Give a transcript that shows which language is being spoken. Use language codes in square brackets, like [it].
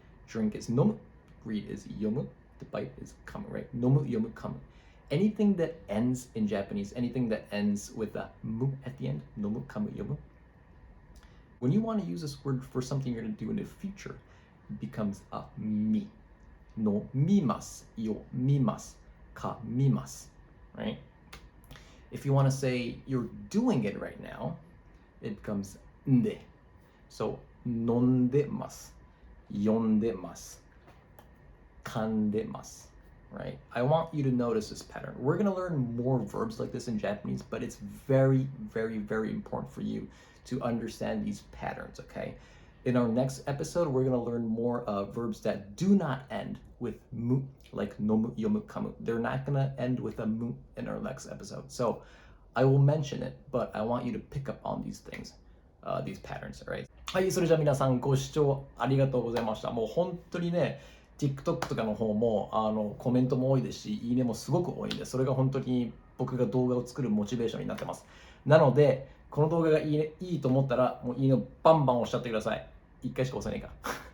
[en] Drink is 飲む, read is 読む, the bite is 噛む, right? [ja] 飲む、読む、噛む. [en] Anything that ends in Japanese, anything that ends with a む at the end, [ja] 飲む、噛む、読む. [en] When you want to use this word for something you're going to do in the future, it becomes a み. [ja] のみます、よみます、かみます, right? [en] If you want to say you're doing it right now, it becomes んで. [ja] So, 飲んでます、読んでます、噛んでます, right? [en] I want you to notice this pattern. We're going to learn more verbs like this in Japanese, but it's very, very, very important for you to understand these patterns, okay? In our next episode, we're going to learn more verbs that do not end with mu, like nomu, yomu, kamu. They're not going to end with a mu in our next episode. So I will mention it, but I want you to pick up on these things, these patterns, all right? [ja] はい、それじゃあ皆さんご視聴ありがとうございました。もう本当にね、TikTok とかの方もコメントも多いですし、いいねもすごく多いんで、それが本当に僕が動画を作るモチベーションになってます。なので、この動画がいいと思ったら、もういいねをバンバン押しちゃってください。1回しか押せないから。